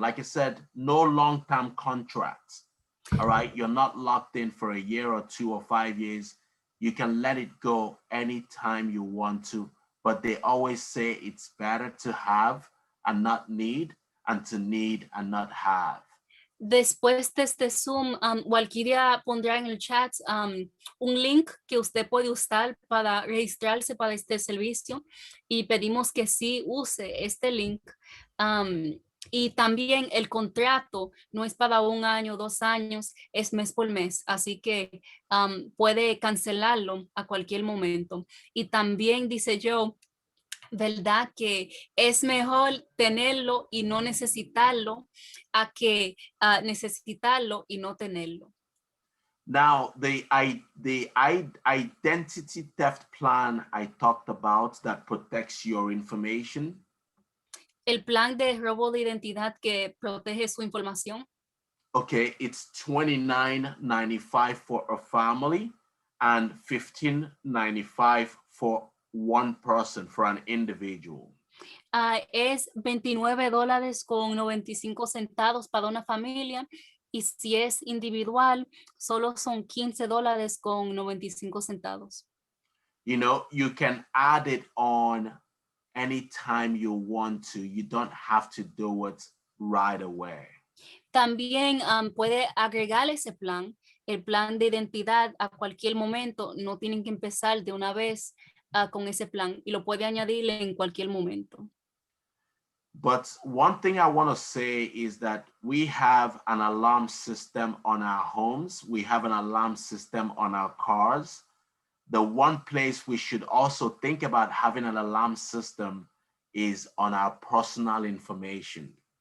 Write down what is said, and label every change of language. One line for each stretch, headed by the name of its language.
English: Like I said, no long-term contracts. All right, you're not locked in for a year or 2 or 5 years. You can let it go anytime you want to, but they always say it's better to have and not need, and to need and not have.
Spanish: Después de este Zoom, Walkiria pondrá en el chat un link que usted puede usar para registrarse para este servicio y pedimos que sí use este link. Y también el contrato no es para 1 año, 2 años, es mes por mes, así que puede cancelarlo a cualquier momento. Y también dice yo, ¿verdad? Que es mejor tenerlo y no necesitarlo a que necesitarlo y no tenerlo.
English: Now, the identity theft plan I talked about that protects your information.
Spanish: El plan de robo de identidad que protege su información.
English: Okay, it's $29.95 for a family and $15.95 for one person, for an individual.
Spanish: Es $29.95 para una familia, y si es individual solo son $15.95.
English: You can add it on anytime you want to. You don't have to do it right away.
Spanish: También puede agregar ese plan, el plan de identidad, a cualquier momento. No tienen que empezar de una vez con ese plan, y lo puede añadir en cualquier momento.
English: But one thing I want to say is that we have an alarm system on our homes. We have an alarm system on our cars. The one place we should also think about having an alarm system is on our personal information.